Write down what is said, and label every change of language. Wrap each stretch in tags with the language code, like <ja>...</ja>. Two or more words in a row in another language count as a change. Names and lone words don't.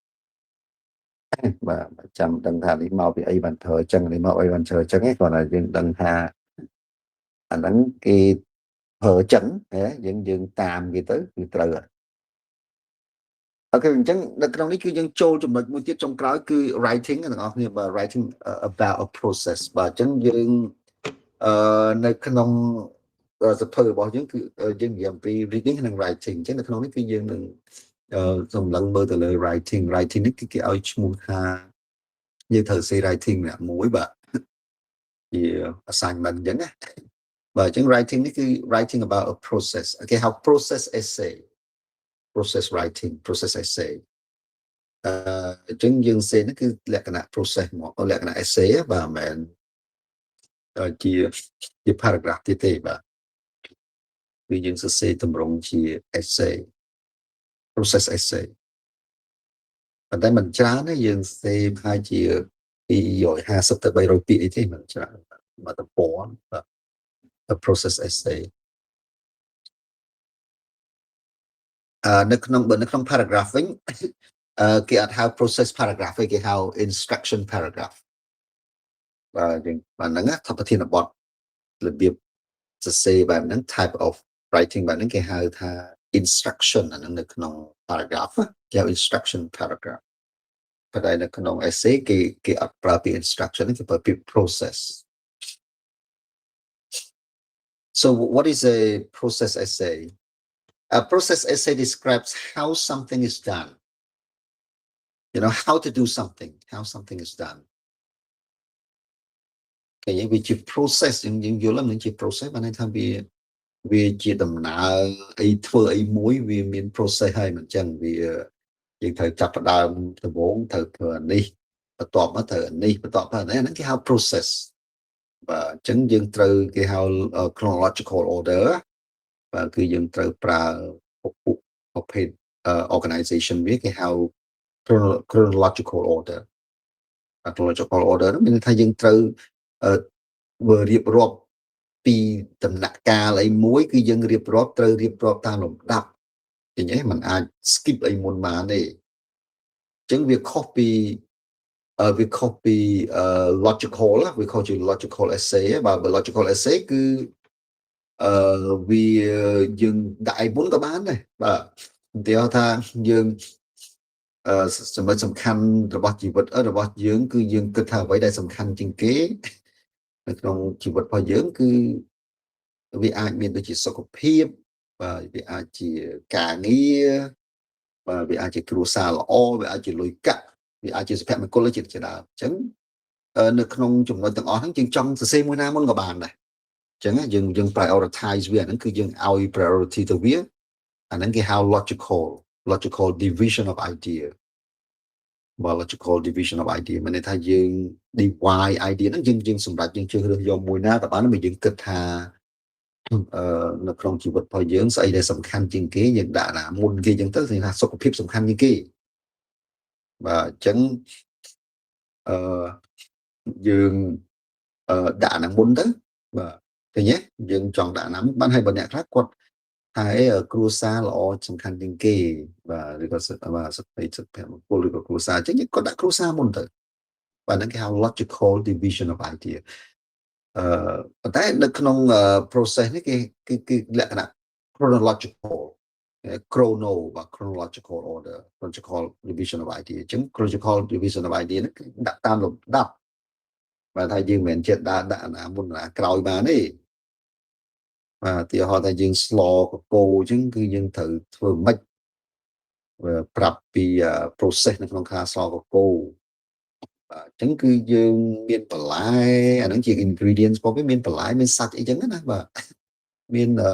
<km>បាទចាំដឹងថានេះមកពីអីបានធ្វើអញ្ចឹងនេះមកអីបានធ្វើអញ្ចឹងឯងគ្រាន់តែយើងដឹងថាអាហ្នឹងគេប្រើអញ្ចឹងយើងតាមគេទៅគឺ ត្រូវហើយអូខេអញ្ចឹងនៅក្នុងនេះគឺយើងចូលចំណុចមួយទៀតចុងក្រោយគឺ writing អ្នកនរគ្នាបាទ</km> <en>writing about a</en> <km>process បាទអញ្ចឹងយើងនៅក្នុងសភៅរបស់យើងគឺយើងនិយាយអំពី reading និង writing អញ្ចឹង នៅក្នុងនេះគឺយើងនឹងសម្លឹងមើលទៅលើ writing នេះគឺគេឲ្យឈ្មោះថាយើងត្រូវ</km> <en>say writing</en> <km>ម្នាក់មួយបាទជា assignment អញ្ចឹងណាបាទអញ្ចឹង writing នេះគឺ</km> <en>writing about a process</en> <km>គេហៅ</km> <en>process essay process writing process essay</en> <km>អញ្ចឹងយើងសេហ្នឹងគឺលក្ខណៈ process មកលក្ខណៈ essay បាទមិនមែន ជា paragraph ទេបាទគឺយើងសរសេរតម្រង់ជា essay</km> <en>process essay</en> <km>ប៉ុន្តែមិនច្រើនទេយើងសរសេរប្រហែលជា250ទៅ300ពាក្យអីទេមិនច្រើនមកតំព័ន្ធបាទ</km> <en>process essay</en> <km>នៅក្នុង paragraph វិញគេអត់ហៅ</km> <en>process paragraph</en> <km>ទេគេហៅ</km> <en>instruction paragraph</en> <km>បាទយើងបាទហ្នឹងថាប្រធានបទរបៀបសរសេរបែបហ្នឹង</km> <en>type of writing</en> <km>បែបហ្នឹងគេហៅថា instruction អាហ្នឹងនៅក្នុង paragraph គេហៅ</km> <en>instruction paragraph</en> <km>ប៉ុន្តែនៅក្នុង essay គេអត់ប្រើពាក្យ instruction គេប្រើពាក្យ process</km> <en>so what is a process essay a process essay describes how something is done you know how to do something how something is done</en> <km>គេនិយាយវាជា process យើងយល់ហ្នឹងជា process បានន័យថាវាជាដំណើរអីធ្វើអីមួយវាមាន process ហើយមិនចឹង វាយើងត្រូវចាប់ផ្ដើមដំបូងត្រូវធ្វើអានេះបន្ទាប់មកត្រូវអានេះបន្ទាប់មកហ្នឹងគេហៅ process បាទអញ្ចឹងយើងត្រូវគេហៅ</km> <en>chronological order</en> <km>បាទគឺយើងត្រូវប្រើប្រភេទ organization វាគេហៅ</km> <en>chronological order chronological order</en> <km>នោះមានន័យថាយើងត្រូវរៀបរាប់ពីដំណាក់កាលអីមួយគឺយើងរៀបរាប់ត្រូវរៀបរាប់តាមលំដាប់ឃើញទេมันអាច skip អីមុនបានទេអញ្ចឹងវាខុសពី logical វាខុសជា</km> <en>logical essay</en> <km>បាទ</km> <en>logical essay</en> <km>គឺវាយើងដាក់អីមុនក៏បានដែរបាទឧទាហរណ៍ថាយើងចំណុចសំខាន់របស់ជីវិតរបស់យើងគឺយើងគិតថាអ្វីដែលសំខាន់ជាង គេនៅក្នុងជីវិតរបស់យើងគឺវាអាចមានដូចជាសុខភាពបាទវាអាចជាការងារបាទវាអាចជាគ្រួសារល្អវាអាចជាលុយ កាក់វាអាចជាសុភមង្គលជាដើមអញ្ចឹងនៅក្នុងចំណុចទាំងអស់ហ្នឹងយើងចង់សរសេរមួយណាមុនក៏ បានដែរអញ្ចឹងយើង prioritize វាហ្នឹងគឺយើងឲ្យ priority ទៅវាអាហ្នឹងគេហៅ</km> <en>logical division of idea logical division of idea</en> <km>មានន័យថាយើង</km> <en>divide idea</en> <km>ហ្នឹងយើងសម្រាប់យើងជ្រើសរើសយកមួយណាក៏បានយើងគិតថានៅក្នុងជីវិតរបស់យើងស្អីដែលសំខាន់ជាងគេយើងដាក់ណាមុនគេអញ្ចឹងទៅគឺថាសុខភាពសំខាន់ជាងគេបាទអញ្ចឹង យើងដាក់ណាមុនទៅបាទឃើញទេយើងចង់ដាក់ណាបានហើយបើអ្នកខ្លះគាត់ថាគ្រួសារល្អសំខាន់ជាងគេបាទឬក៏បាទសុខភាពមង្គ លឬក៏គ្រួសារអញ្ចឹងគាត់ដាក់គ្រួសារមុនទៅបាទហ្នឹងគេហៅ</km> <en>logical division of idea</en> <km>ប៉ុន្តែនៅក្នុង process នេះគឺ លក្ខណៈ</km> <en>chronological chronological order chronological division of idea</en> <km>អញ្ចឹង</km> <en>chronological division of idea</en> <km>នេះគឺដាក់ តាមលំដាប់បាទថាយើងមិនមែនចិត្តដាក់ណាមុនណាក្រោយបានទេបាទទីហោថាយើងស្លកកោអញ្ចឹងគឺយើងត្រូវធ្វើម៉េចប្រាប់ពី process នៅក្នុងការស្លកកោបាទអញ្ចឹងគឺយើងមានបន្លែអាហ្នឹងជា ingredients របស់វាមានបន្លែមានសាច់អីចឹងណាបាទមាន</km>